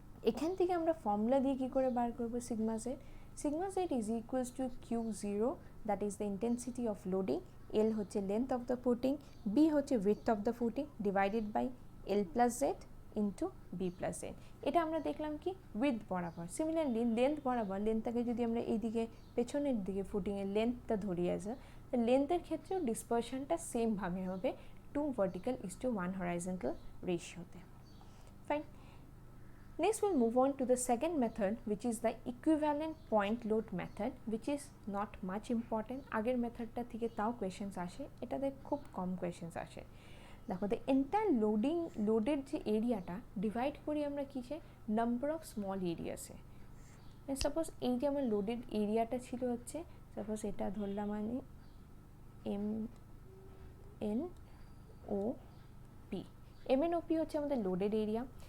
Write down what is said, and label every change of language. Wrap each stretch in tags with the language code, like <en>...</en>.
<bn>এখান থেকে আমরা ফর্মুলা দিয়ে কী করে বার করবো sigma Z. Sigma Z is equals to Q0, that is the intensity of loading, এল হচ্ছে length of the footing, B হচ্ছে width of the footing, divided by L plus Z into B plus Z. এটা আমরা দেখলাম কি with বরাবর। Similarly length বরাবর, লেন্থটাকে যদি আমরা এইদিকে পেছনের দিকে ফুটিংয়ের লেন্থটা ধরি আছে, লেন্থের ক্ষেত্রেও ডিসপারশনটা সেমভাবে হবে 2 vertical is to 1 horizontal রেশিওতে। Fine,</bn> <en>next we'll move on to the second method, which is the equivalent point load method, which is not much important.</en> <bn>আগের মেথডটা থেকে তাও কোয়েশ্চেন্স আসে, এটাতে খুব কম কোয়েশ্চেন্স আসে। দেখো, দ্য এন্টায়ার লোডের যে এরিয়াটা ডিভাইড করি আমরা কিসে, নাম্বার অফ স্মল এরিয়াসে। সাপোজ এই যে আমার লোডের এরিয়াটা ছিল হচ্ছে, সাপোজ এটা ধরলাম আমি MNOP, MNOP হচ্ছে আমাদের লোডের এরিয়া।</bn>